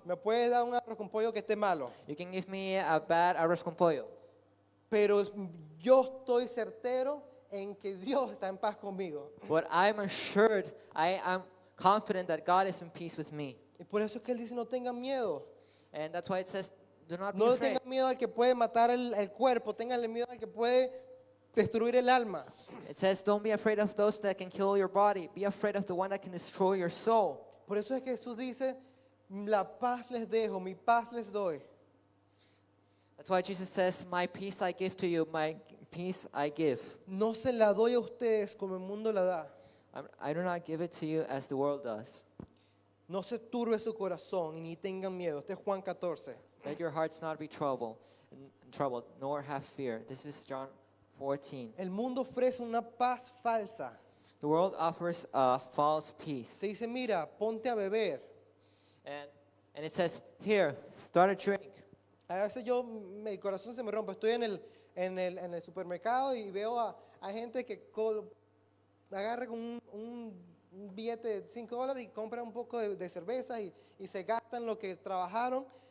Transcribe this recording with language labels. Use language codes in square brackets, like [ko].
[es] Me puedes dar un arroz con pollo que esté malo. [en] You can give me a bad arroz con pollo. [es] Pero yo estoy certero en que Dios está en paz conmigo. [en] But I'm assured, I am confident that God is in peace with me. [es] Y por eso es que Él dice, no tengan miedo. [en] And that's why it says, do not be [es] No [en] afraid. [es] tengan miedo al que puede matar el cuerpo. Ténganle miedo al que puede destruir el alma. [en] It says, don't be afraid of those that can kill your body. Be afraid of the one that can destroy your soul. [es] Por eso es que Jesús dice, la paz les dejo, mi paz les doy. [en] That's why Jesus says, my peace I give to you, my peace I give. [es] No se la doy a ustedes como el mundo la da. I do not give it to you as the world does. No se turbe su corazón y ni tengan miedo. Este es Juan 14. [en] Let your hearts not be troubled, nor have fear. This is John 14. [es] El mundo ofrece una paz falsa. [en] The world offers a false peace. [es] Se dice, mira, ponte a beber. [en] And it says, here, start a drink. [es] A veces mi corazón se me rompe. Estoy en el supermercado y veo a gente que agarra con un billete de $5 y compra un poco de cerveza y se gastan lo que trabajaron.